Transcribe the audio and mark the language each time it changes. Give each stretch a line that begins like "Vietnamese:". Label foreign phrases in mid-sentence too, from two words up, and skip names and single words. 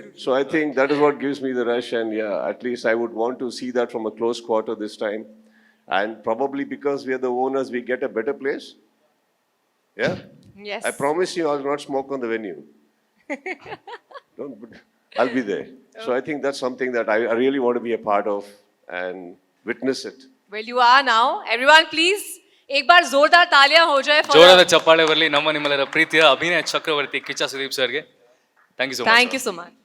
English: So I think that is what gives me the rush, and yeah, at least I would want to see that from a close quarter this time, and probably because we are the owners, we get a better place. Yeah. Yes. I promise you, I'll not smoke on the venue. I'll be there. So I think that's something that I really want to be a part of and witness it. Well, you are now. Everyone, please,
Hindi: एक बार जोरदार तालियां हो जाए for
Kannada: ಜೋರಾದ ಚಪ್ಪಾಳೆ ಬರಲಿ ನಮ್ಮ ನಿಮ್ಮೆಲ್ಲರ ಪ್ರೀತಿಯ ಅಭಿನಯ ಚಕ್ರವರ್ತಿ ಕಿಚ್ಚ ಸುದೀಪ್ ಸರ್ಗೆ.
English: Thank you so much. Thank you so much.